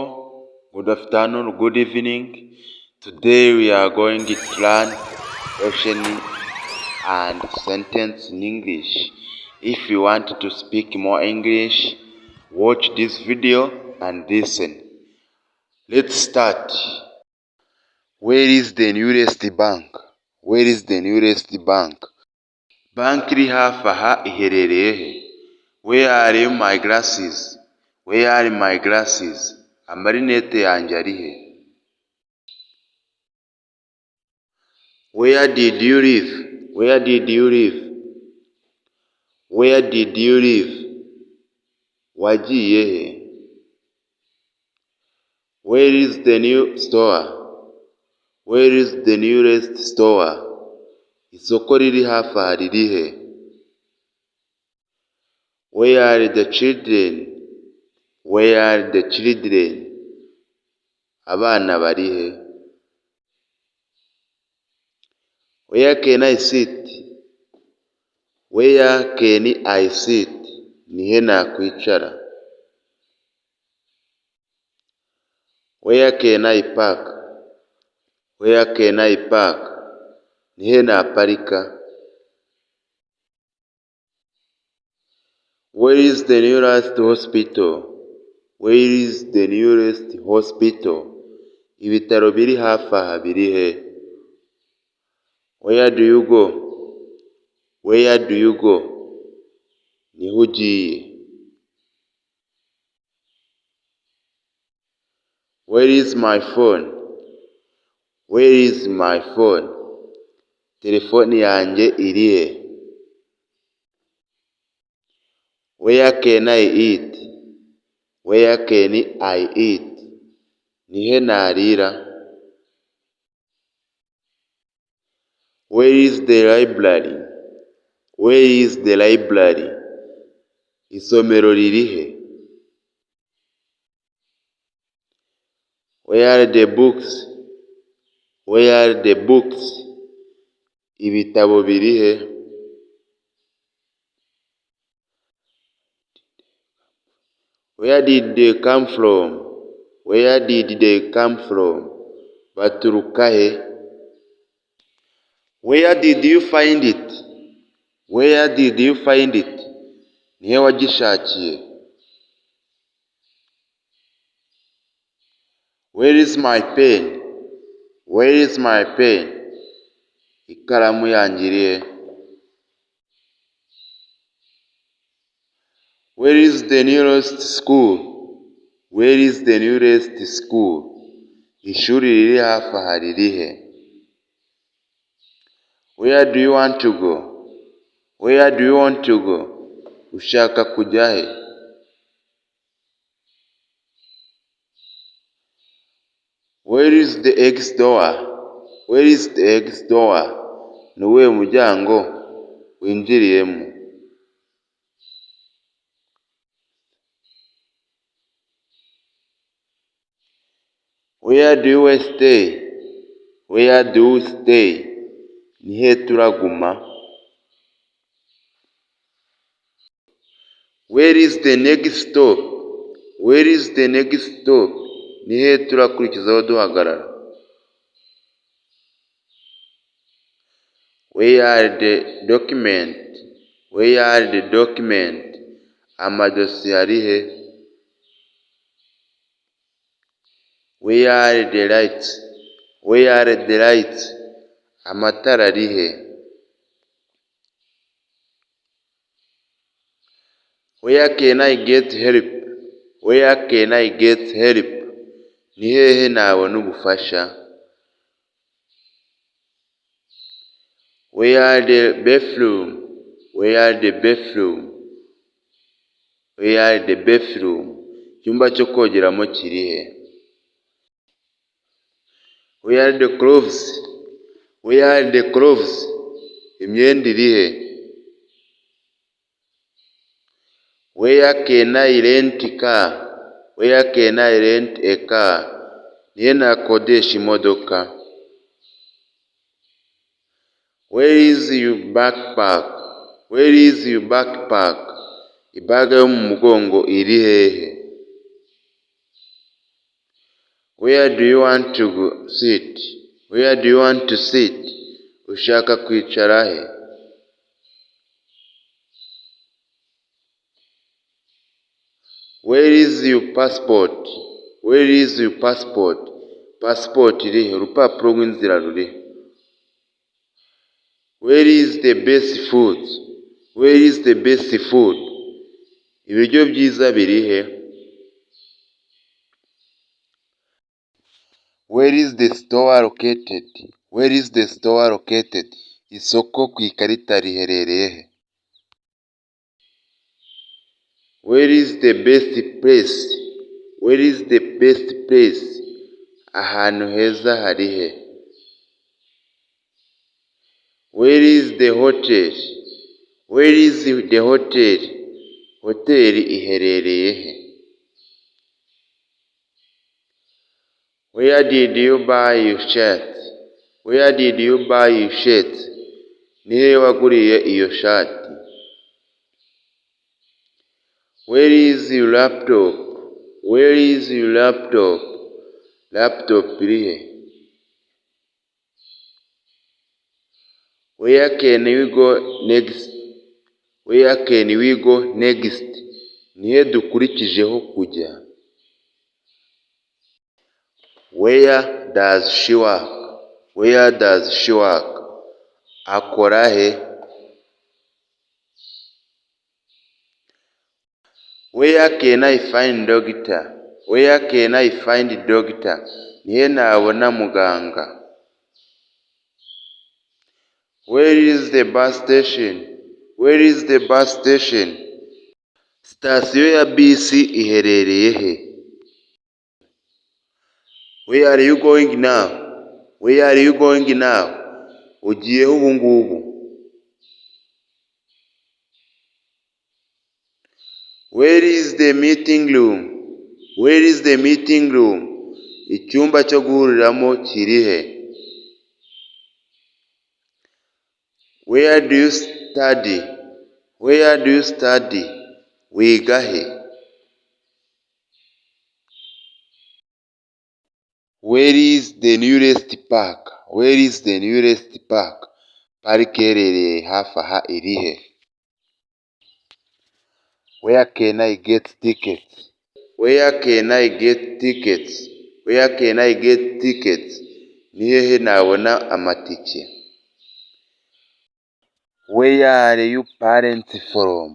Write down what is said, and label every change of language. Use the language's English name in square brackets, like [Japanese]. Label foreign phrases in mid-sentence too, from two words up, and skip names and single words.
[English] Good afternoon, good evening. Today we are going to learn question and sentence in English. If you want to speak more English, watch this video and listen. Let's start. Where is the nearest bank? Where is the nearest bank? [Kinyarwanda] Bank iri hafi aha iherereye he? [English] Where are my glasses? Where are my glasses? [Kinyarwanda] Amarinete yanjye ari he? [English] Where did you live? Where did you live? Where did you live? [Kinyarwanda] Wagiye he? [English] Where is the new store? Where is the nearest store? [Kinyarwanda] Isoko riri hafi aha riri he? [English] Where are the children? Where are the children? [Kinyarwanda] Abana bari he? [English] Where can I sit? Where can I sit? [Kinyarwanda] Ni he nakwicara? [English] Where can I park? Where can I park? [Kinyarwanda] Ni he naparika? [English] Where is the nearest hospital? Where is the nearest hospital? [Kinyarwanda] Ibitaro biri hafi aha biri he? [English] Where do you go? Where do you go? [Kinyarwanda] Ni he ugiye? [English] Where is my phone? Where is my phone? [Kinyarwanda] Telefoni yanjye iri he? [English] Where can I eat? Where can I eat? [Kinyarwanda] Ni he narira? [English] Where is the library? Where is the library? [Kinyarwanda] Isomero riri he? [English] Where are the books? Where are the books? [Kinyarwanda] Ibitabo biri he? [English] Where did they come from? Where did they come from? [Kinyarwanda] Baturuka he? [English] Where did you find it? Where did you find it? [Kinyarwanda] Ni he wagishakiye? [English] Where is my pen? Where is my pen? [Kinyarwanda] Ikaramu yanjye iri he? [English] Where is the nearest school? Where is the nearest school? [Kinyarwanda] Ishuri riri hafi aha riri he? [English] Where do you want to go? Where do you want to go? [Kinyarwanda] Ushaka kujya he? [English] Where is the exit door? Where is the exit door? [Kinyarwanda] Ni uwuhe muryango winjiriyemo? [English] Where do you stay? Where do you stay? [Kinyarwanda] Ni he turaguma? [English] Where is the next stop? Where is the next stop? [Kinyarwanda] Ni he turakurikizaho duhagarara? [English] Where are the document? Where are the document? [Kinyarwanda] Amadosiye ari he? [English] Where are the lights? Where are the lights? [Kinyarwanda] Amatara ari he? [English] Where can I get help? Where can I get help? [Kinyarwanda] Ni hehe nabona ubufasha? [English] Where are the bathroom? Where are the bathroom? Where are the bathroom? [Kinyarwanda] Icyumba cyo kogeramo kiri he? [English] Where are the clothes? Where are the clothes? [Kinyarwanda] Imyenda iri he? [English] Where can I rent a car? Where can I rent a car? [Kinyarwanda] Ni he nakodesha imodoka? [English] Where is your backpack? Where is your backpack? [Kinyarwanda] Ibaga yo mu mugongo iri hehe? [English] Where do you want to sit? Where do you want to sit? [Kinyarwanda] Ushaka kwicara he? [English] Where is your passport? Where is your passport? [Kinyarwanda] Passport irihe? Urupapuro rw'inzira rurihe? [English] Where is the best food? Where is the best food? [Kinyarwanda] Ibiryo byiza birihe? [English] Where is the store located? Where is the store located? [Kinyarwanda] Isoko ku ikarita riherereye he? [English] Where is the best place? Where is the best place? [Kinyarwanda] Ahantu heza hari he? [English] Where is the hotel? Where is the hotel? [Kinyarwanda] Hoteli iherereye he? [English] Where did you buy your shirt? Where did you buy your shirt? [Kinyarwanda] Ni he waguriye iyo shati? [English] Where is your laptop? Where is your laptop? [Kinyarwanda] Laptop irihe? [English] Where can we go next? Where can we go next? [Kinyarwanda] Ni he dukurikijeho kujya? [English] Where does she work? Where does she work? [Kinyarwanda] Akora he? [English] Where can I find doctor? Where can I find doctor? [Kinyarwanda] Ni he nabona muganga? [English] Where is the bus station? Where is the bus station? [Kinyarwanda] Sitasiyo ya bisi iherereye he? [English] Where are you going now? Where are you going now? [Kinyarwanda] Ugiyeho ubu ngubu? [English] Where is the meeting room? Where is the meeting room? [Kinyarwanda] Icyumba cyo guhuriramo kiri he? [English] Where do you study? Where do you study? [Kinyarwanda] Wiga he? [English] Where is the nearest park? Where is the nearest park? [Kinyarwanda] Parike iherereye hafi aha iri he? [English] Where can I get tickets? Where can I get tickets? Where can I get tickets? [Kinyarwanda] Ni hehe nabona amatike? [English] Where are you parents from?